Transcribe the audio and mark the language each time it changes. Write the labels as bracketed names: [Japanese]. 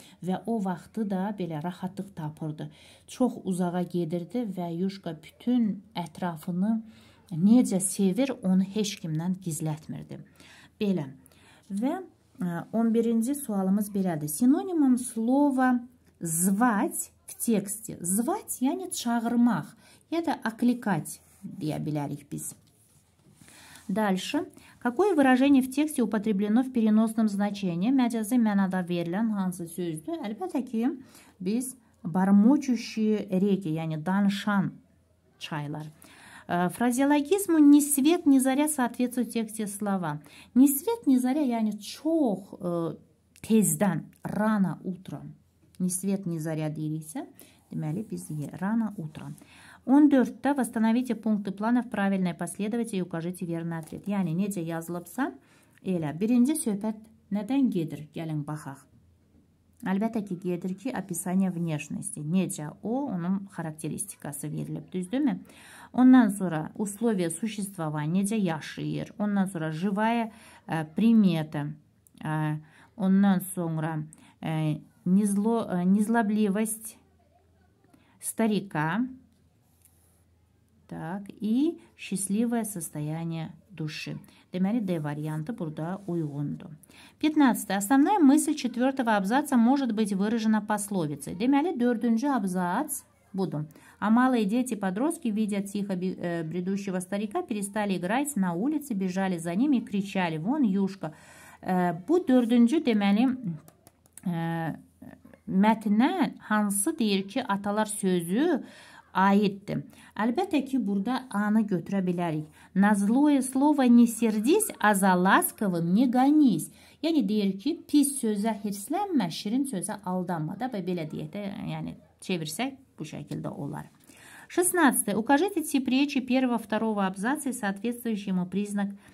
[Azerbaijani] Və o vaxtı da belə rahatlıq tapırdı. Çox uzağa gedirdi və Yuşka bütün ətrafını necə sevir, onu heç kimdən gizlətmirdi. Belə. Və 11-ci sualımız belədir. [Russian] Sinoнимом слова звать в тексте. [Azerbaijani] Звать, yəni çağırmaq, ya da окликать deyə bilərik biz. [Russian] Dальше. Какое выражение в тексте употреблено в переносном значении? [Azerbaijani] Məcazi mənada verilən hansı sözdür? Əlbəttə ki, biz [Russian] бормочущие реки, [Azerbaijani] yəni danışan çaylar. [Russian] Фразеологизму ни свет, ни заря соответствуют в тексте слова. Ни свет, ни заря, [Azerbaijani] yəni çox tezdən, [Russian] rano утром. Ни свет, ни заря [Azerbaijani] deyiriksə, deməli biz [Russian] rano утром. 14-də восстановите пункты плана в правильной последовательности и укажите верный ответ. [Azerbaijani] Yəni, necə yazılıbsa, elə. Birinci söhbət nədən gedir? Gəlin, baxaq. Əlbəttə ki, gedir ki, [Russian] описание внешности. [Azerbaijani] Necə o, onun xarakteristikası verilib, düzdürmü? Ondan sonra [Russian] условия существования, [Azerbaijani] necə yaşayır. Ondan sonra [Russian] живая примета. [Azerbaijani] Ondan sonra [Russian] незлобливость старика. Так, и счастливое состояние души. [Azerbaijani] Deməli, D variantı burada uyğundur. 15. [Russian] Основная мысль 4-го абзаца может быть выражена пословицей. [Azerbaijani] Deməli, 4-cü abzac budur. [Russian] А малые дети-подростки, видя тихо бредущего старика, перестали играть на улице, бежали за ними и кричали: «Вон Юшка!» [Azerbaijani] Bu 4-cü deməli mətnə hansı deyir ki, atalar sözü aiddir. Əlbəttə ki, burada A-nı götürə bilərik. [Russian] На злое слово не сердись, а за ласковым не гонись. [Azerbaijani] Yəni deyir ki, pis sözə hirslənmə, şirin sözə aldanma da, və belə deyək də, yəni çevirsək bu şəkildə olar. 16. [Russian] Укажите тип речи первого-второго абзаца и соответствующий ему признак.